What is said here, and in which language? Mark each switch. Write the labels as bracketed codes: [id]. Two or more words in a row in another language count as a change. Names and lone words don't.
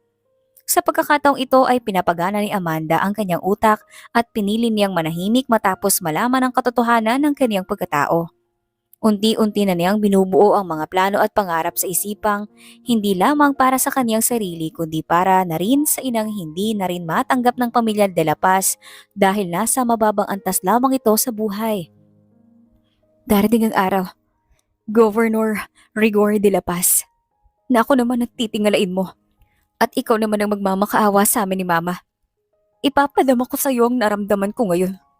[tl] Sa pagkakataong ito ay pinapagana ni Amanda ang kanyang utak at pinili niyang manahimik matapos malaman ang katotohanan ng kanyang pagkatao. Unti-unti na niyang binubuo ang mga plano at pangarap sa isipang hindi lamang para sa kanyang sarili kundi para na rin sa inang hindi na rin matanggap ng pamilya de la Paz dahil nasa mababang antas lamang ito sa buhay. Darating ang araw, Governor Rigor de la Paz, na ako naman nagtitingalain mo at ikaw naman ang magmamakaawa sa amin ni Mama. Ipapadama ko sa iyo ang naramdaman ko ngayon.